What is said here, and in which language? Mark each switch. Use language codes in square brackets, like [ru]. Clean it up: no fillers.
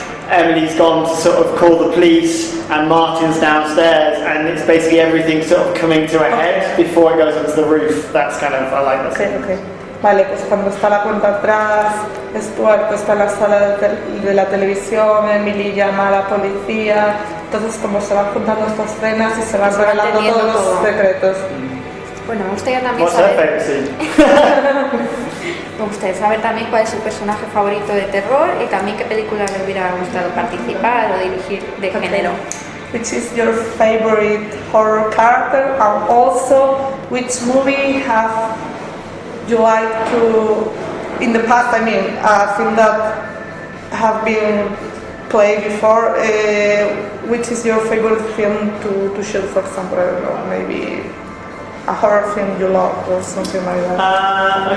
[en] Emily's gone to sort of call the police, and Martin's downstairs, and it's basically everything sort of coming to a head before it goes onto the roof. That's kind of, I like that. Okay. [es] Vale, pues cuando está la cuenta atrás, Stuart está en la sala de la televisión, Emily llama a la policía, entonces como se van juntando estas escenas y se van revelando todos los secretos. Bueno, me gustaría también [en] What's her [es] saber... [en] favourite scene? [es] Me gustaría saber también cuál es su personaje favorito de terror y también qué película le hubiera gustado participar o dirigir de género. [en] Which is your favorite horror character, and also which movie have you like to, in the past, I mean, a film that have been played before, which is your favorite film to shoot, for example, I don't know, maybe a horror film you love or something like that.